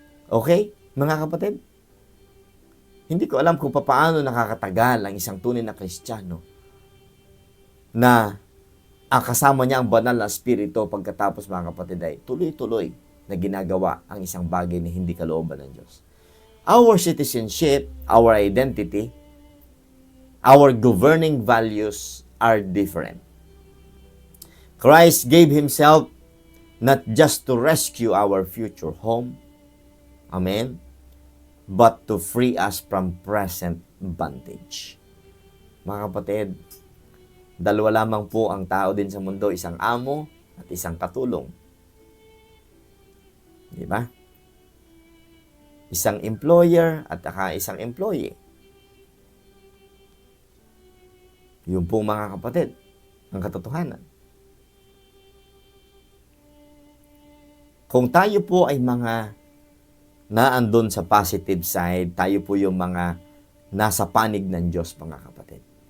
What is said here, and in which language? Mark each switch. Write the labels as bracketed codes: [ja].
[tl] Okay, mga kapatid? Hindi ko alam kung paano nakakatagal ang isang tunay na Kristiyano na ang kasama niya ang banal na Espiritu pagkatapos, mga kapatid, ay tuloy-tuloy na ginagawa ang isang bagay na hindi kalooban ng Diyos. [en] Our citizenship, our identity, our governing values are different. Christ gave Himself not just to rescue our future home, amen, but to free us from present bondage. [tl] Mga kapatid, dalawa lamang po ang tao din sa mundo, isang amo at isang katulong. Di ba? Isang employer at isang employee. Yun po, mga kapatid, ang katotohanan. Kung tayo po ay mga naandun sa positive side, tayo po yung mga nasa panig ng Diyos, mga kapatid.